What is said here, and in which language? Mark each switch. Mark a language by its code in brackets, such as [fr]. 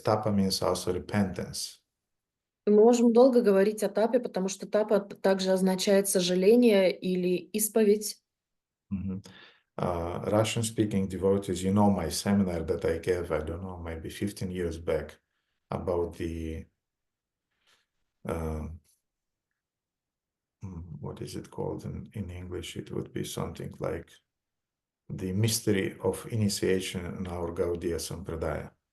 [en] Tapa means also repentance. [ru] Мы можем долго говорить о тапе, потому что тапа также означает сожаление или исповедь. [en] Russian-speaking devotees, you know my seminar that I gave, I don't know, maybe 15 years back about the, what is it called in English? It would be something like the mystery of initiation in our Gaudiya Sampradaya.